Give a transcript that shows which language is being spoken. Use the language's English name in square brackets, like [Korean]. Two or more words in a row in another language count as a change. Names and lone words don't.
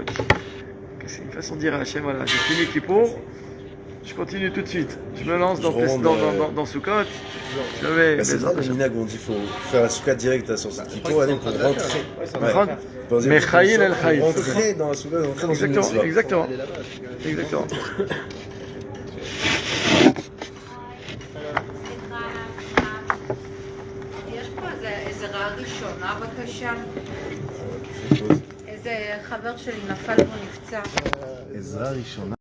[French] C'est une façon de dire à Hachem, voilà, j'ai fini Kippour, je continue tout de suite. Je me lance dans Sukkot, je mets c'est ça le minag où on dit qu'il faut faire la Souka direct à la sortie de Kippour, aller pour rentrer. [Hebrew] Mais חיל אל חיל. [French] Rentrer dans la Souka, rentrer dans une mitzvah. Exactement. [Hebrew] ראשונה בבקשה. איזה חבר שלי נפל ונפצע. עזרה ראשונה.